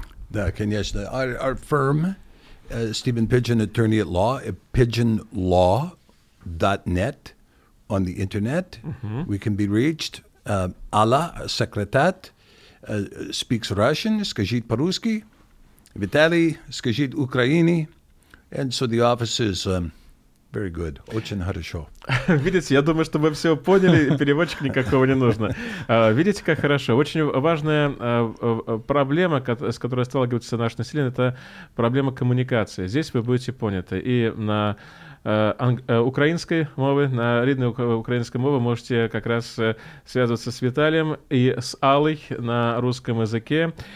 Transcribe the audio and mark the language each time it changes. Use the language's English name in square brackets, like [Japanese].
[Russian] Да, конечно. [English] Our firm, Stephen Pidgeon Attorney at Law, pidgeonlaw.net on the internet. We can be reached. Alla, secretariat, speaks Russian, [Russian] скажите по-русски. Виталий скажите Украине. [English] And so the office is very good. [Russian] Очень хорошо. Видите, я думаю, что вы все поняли, переводчика никакого не нужно. Видите, как хорошо. Очень важная проблема, с которой сталкивается наше население, это проблема коммуникации. Здесь вы будете поняты. И на украинской мове, на рідной украинской мове можете как раз связываться с Виталием и с Аллой на русском языке.